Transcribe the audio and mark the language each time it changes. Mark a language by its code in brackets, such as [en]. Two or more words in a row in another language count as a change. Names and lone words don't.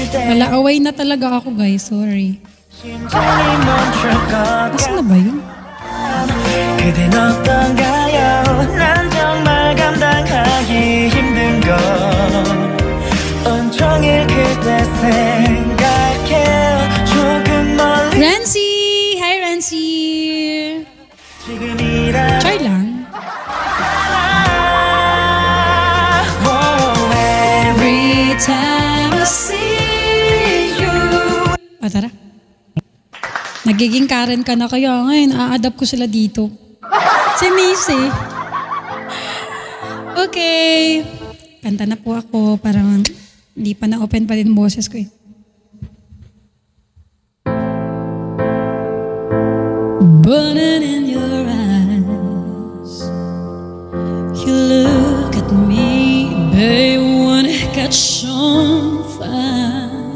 [tl] Wala, away na talaga ako guys, sorry. Asan na ba yun? [ko] 그댄 어떤가요? 난 정말 감당하기 힘든 걸 온종일 그대 생각해요 조금 멀리 [tl] Rancy! Hi Rancy! Try lang. [en] Every time I see you. [tl] Tara. Nagiging Karen ka na kaya ngayon. A-adapt ko sila dito. Si Macy. Okay. Kanta na po ako. Parang hindi pa na-open pa din boses ko eh. [en] Burning in your eyes. You look at me, babe, when it catch on fire.